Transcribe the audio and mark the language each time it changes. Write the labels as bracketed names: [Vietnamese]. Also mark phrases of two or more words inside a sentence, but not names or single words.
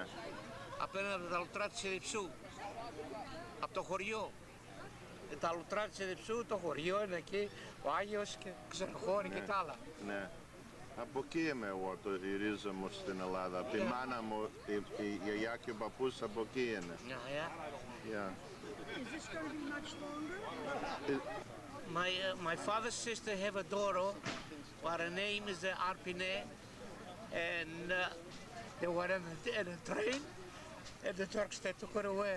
[Greek] Απέναντι από τα λουτρά της Εδιψού. Από το χωριό. Τα λουτρά της Εδιψού, το χωριό είναι εκεί, ο Άγιος και Ξεροχώρη και τα άλλα. Ναι. Από εκεί είμαι εγώ, η ρίζα μου στην Ελλάδα. Από τη μάνα μου, η γιαγιά και ο παππούς από εκεί είναι. [English] Yeah. Is this going to be much longer? My father's sister have a daughter, but her name is Arpine, and they were in a train, and the Turks they took her away.